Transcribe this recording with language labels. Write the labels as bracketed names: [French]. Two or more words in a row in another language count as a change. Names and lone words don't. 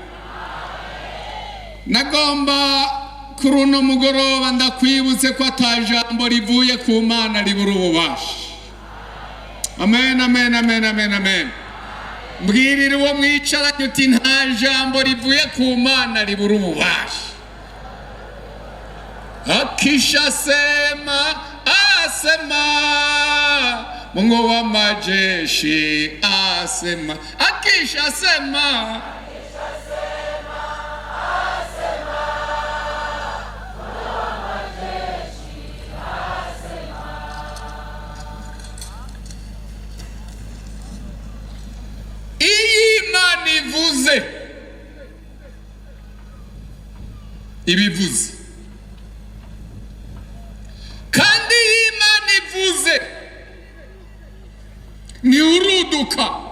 [Rundi] Nagomba kuri uno mugoroba ndakwibutse ko ata jambo rivuye ku Mana ribura ububasha. Amen, amen, amen, amen, amen. Mbwirira uwo mwicaranye uti nta jambo rivuye ku Mana ribura ububasha. [Swahili] Akisha sema asema, Mungu wa majeshi asema, akisha sema [Rundi] IMANA ivuze ibivuze, kandi IMANA ivuze ni uruduka.